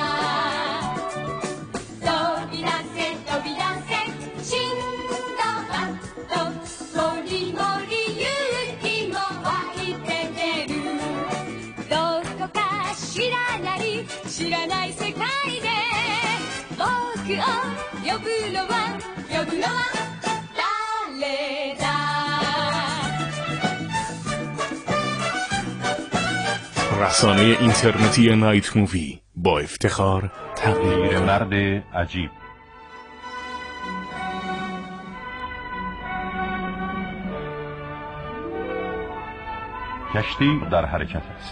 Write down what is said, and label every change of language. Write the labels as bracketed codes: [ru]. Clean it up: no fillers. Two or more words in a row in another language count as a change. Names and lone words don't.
[ja] 飛び出せ飛び出せシンドバッドもりもり勇気も湧いて出るどこか知らない世界で僕を呼ぶのは誰だ [fa] رسانه اینترنتی نایت مووی با افتخار تقدیم مرد عجیب. کشتی در حرکت است.